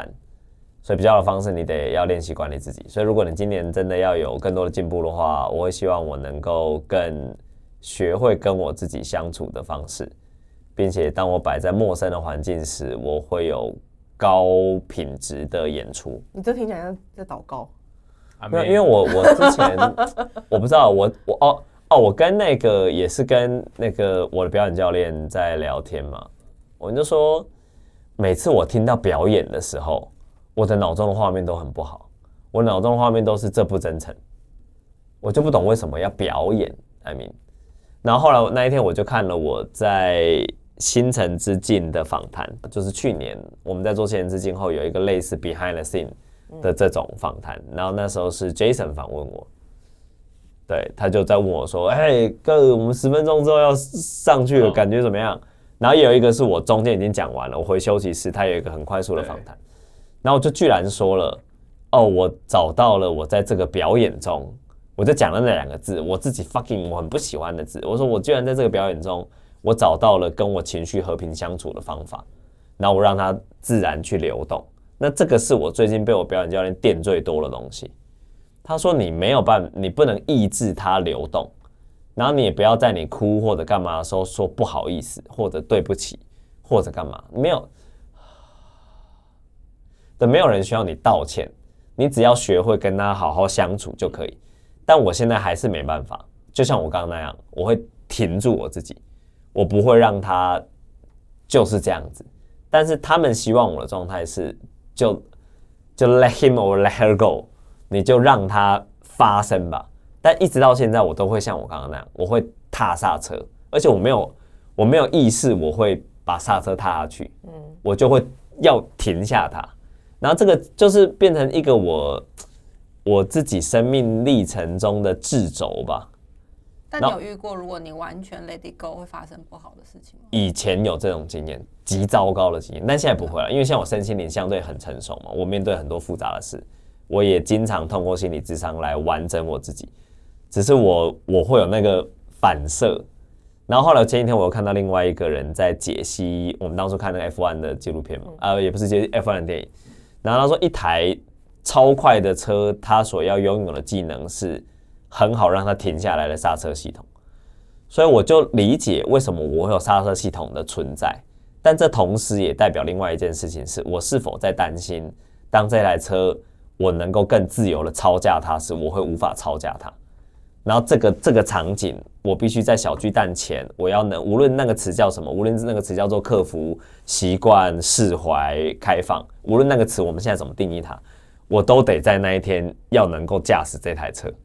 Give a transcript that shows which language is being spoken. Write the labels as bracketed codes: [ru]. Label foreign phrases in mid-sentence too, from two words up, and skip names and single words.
[zh] 所以比較的方式，你得要練習管理自己。所以如果你今年真的要有更多的進步的話，我會希望我能夠更學會跟我自己相處的方式，並且當我擺在陌生的環境時，我會有高品質的演出。你這聽起來像在禱告。沒有，因為我之前我不知道我跟那個也是跟那個我的表演教練在聊天嘛，我就說每次我聽到表演的時候，我的腦中的畫面都很不好，我腦中的畫面都是這不真誠，我就不懂為什麼要表演。 [en] I mean， [zh] 然後後來那一天我就看了我在新城之境的訪談，就是去年我們在做新城之境後有一個類似 [en] behind the scene [zh] 的這種訪談，然後那時候是 Jason 訪問我，對，他就在問我說：“哎，哥，我們10分鐘之後要上去了，感覺怎麼樣？” 然後也有一個是我中間已經講完了，我回休息室，他有一個很快速的訪談。然後我就居然說了，我找到了我在這個表演中我就講了那2個字，我自己 fucking 我很不喜歡的字。我說我居然在這個表演中，我找到了跟我情緒和平相處的方法，然後我讓它自然去流動。那這個是我最近被我表演教練電最多的東西。他說你沒有辦法，你不能抑制它流動，然後你也不要在你哭或者幹嘛的時候說不好意思或者對不起或者幹嘛，沒有人需要你道歉，你只要學會跟他好好相處就可以。但我現在還是沒辦法，就像我剛剛那樣，我會停住我自己，我不會讓他就是這樣子。但是他們希望我的狀態是就 [en] let him or let her go， [zh] 你就讓他發生吧。但一直到現在，我都會像我剛剛那樣，我會踏剎車，而且我沒有意識我會把剎車踏下去，我就會要停下它。然後這個就是變成一个我自己生命歷程中的掣肘吧。但你有遇過，如果你完全 [en] let it go [zh] 會發生不好的事情嗎？以前有這種經驗，極糟糕的經驗，但現在不會了，因為像我身心靈相對很成熟嘛，我面對很多複雜的事，我也經常通過心理諮商來完整我自己。只是我會有那個反射，然後後來前幾天我有看到另外一個人在解析我們當初看那個 F1 的紀錄片嘛，也不是解析 F1 的電影，然後他說一台超快的車，它所要擁有的技能是很好讓它停下來的剎車系統，所以我就理解為什麼我會有剎車系統的存在，但這同時也代表另外一件事情是，我是否在擔心，當這台車我能夠更自由的操駕它時，我會無法操駕它。然後這個場景，我必須在小巨蛋前，我要能無論那個詞叫什麼，無論那個詞叫做克服、習慣、釋懷、開放，無論那個詞我們現在怎麼定義它，我都得在那一天要能夠駕駛這台車。